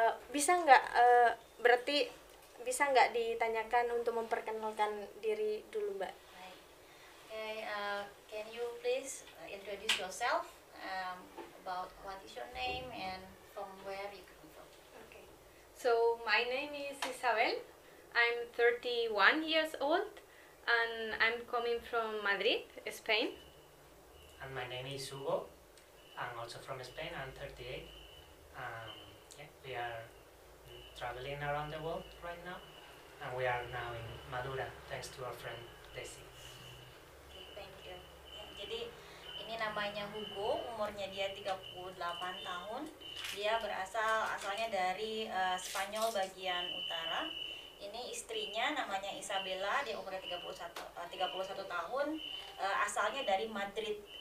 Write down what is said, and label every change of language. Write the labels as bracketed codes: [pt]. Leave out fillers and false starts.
[id] Bisa nggak berarti bisa nggak ditanyakan untuk memperkenalkan diri dulu Mbak? Baik. [en] Okay, can you please introduce yourself about what is your name and from where you come from? Okay. So my name is Isabel. I'm 31 years old and I'm coming from Madrid, Spain. And my name is Hugo. I'm also from Spain. I'm 38. Yeah, we are traveling around the world right now, and we are now in Madura, thanks to our friend Desi. Okay, thank you. [id] Ya, jadi ini namanya Hugo, umurnya dia 38 tahun. Dia asalnya dari Spanyol bagian utara. Ini istrinya namanya Isabella, dia umurnya 31 tahun, asalnya dari Madrid.